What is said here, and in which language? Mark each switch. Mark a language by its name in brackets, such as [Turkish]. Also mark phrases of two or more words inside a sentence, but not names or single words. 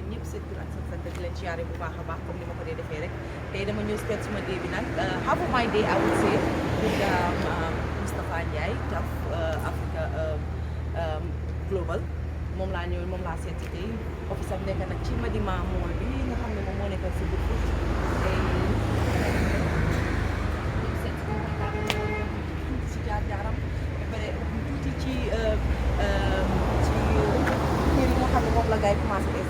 [Wolof] seen tur ak seen sant di leen ziare bu baax a baax comme ni ma ko dee defee rek tey dama ñëw spend suma day bi nag [English] half of my day I would say [Wolof] with Moustapha Njie Tough Africa Global moom laa ñëw moom laa seeti tey office am nekk nag ci Madima Mall bi nga xam ne moom moo nekk si biir foofu tey si jaar-jaaram ba pare tuuti ci kër yi nga xam ne moom la gars yi commencé si